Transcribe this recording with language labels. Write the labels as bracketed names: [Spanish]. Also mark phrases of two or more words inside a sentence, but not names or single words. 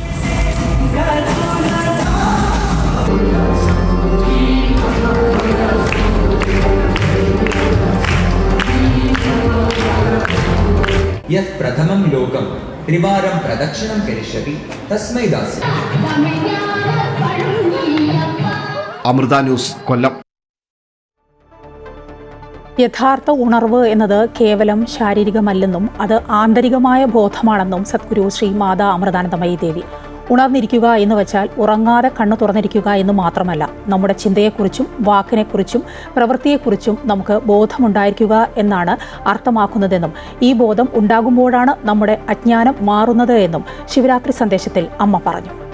[Sanskrit] यः प्रथमं लोकं त्रिवारं प्रदक्षिणं करिष्यति तस्मै दास्यति. [Malayalam] അമൃത ന്യൂസ്, കൊല്ലം. യഥാർത്ഥ ഉണർവ് എന്നത് കേവലം ശാരീരികമല്ലെന്നും അത് ആന്തരികമായ ബോധമാണെന്നും സദ്ഗുരു ശ്രീ മാതാ അമൃതാനന്ദമയി ദേവി. ഉണർന്നിരിക്കുക എന്ന് വെച്ചാൽ ഉറങ്ങാതെ കണ്ണു തുറന്നിരിക്കുക എന്ന് മാത്രമല്ല, നമ്മുടെ ചിന്തയെക്കുറിച്ചും വാക്കിനെക്കുറിച്ചും പ്രവൃത്തിയെക്കുറിച്ചും നമുക്ക് ബോധമുണ്ടായിരിക്കുക എന്നാണ് അർത്ഥമാക്കുന്നതെന്നും ഈ ബോധം ഉണ്ടാകുമ്പോഴാണ് നമ്മുടെ അജ്ഞാനം മാറുന്നത് എന്നും ശിവരാത്രി സന്ദേശത്തിൽ അമ്മ പറഞ്ഞു.